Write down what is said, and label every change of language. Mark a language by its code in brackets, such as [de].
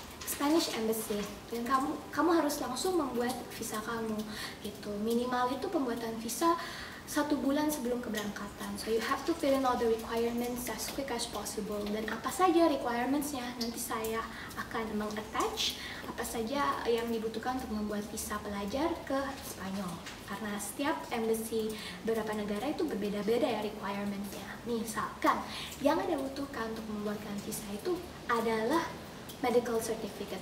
[id] Spanish Embassy, dan kamu harus langsung membuat visa kamu gitu. Minimal itu pembuatan visa 1 bulan sebelum keberangkatan. [en] So you have to fill in all the requirements as quick as possible. [id] Dan apa saja requirements-nya nanti saya akan meng-attach apa saja yang dibutuhkan untuk membuat visa pelajar ke Spanyol. Nah, setiap embassy beberapa negara itu berbeda-beda ya requirement-nya. Misalkan yang Anda butuhkan untuk membuatkan visa itu adalah medical certificate.